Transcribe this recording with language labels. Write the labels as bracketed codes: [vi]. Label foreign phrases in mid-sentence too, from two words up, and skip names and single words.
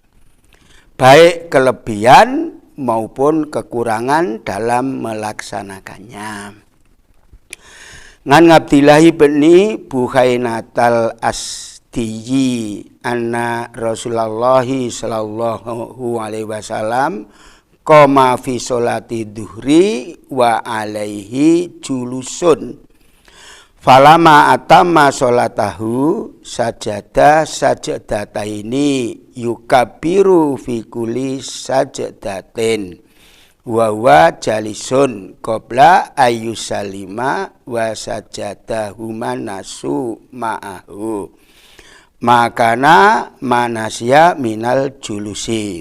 [id] Baik kelebihan maupun kekurangan dalam melaksanakannya. [ar] عن عبد الله بن بحينة الأسدي أن رسول الله صلى الله عليه وسلم قام في صلاة الظهر وعليه جلوس. فلما أتم صلاته سجد سجدتين يكبر في كل سجدة وهو جالس قبل أن يسلم وسجدهما الناس معه مكان ما نسي من الجلوس.